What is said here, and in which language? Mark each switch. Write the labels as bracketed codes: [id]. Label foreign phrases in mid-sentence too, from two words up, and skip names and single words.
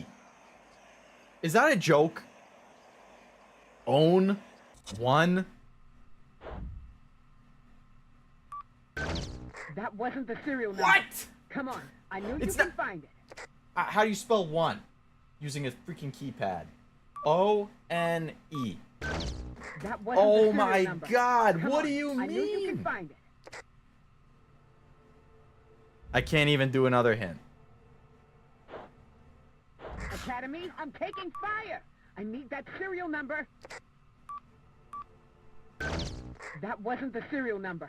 [en] Is that a joke? Own 1? That wasn't the serial number. What? Come on, I knew It's you can not- find it. How do you spell 1? Using a freaking keypad. O-N-E. That wasn't the Oh serial my number. god, Come what on, do you I knew you can mean? find it. I can't even do another hint. Academy, I'm taking fire. I need that serial number. That wasn't the serial number.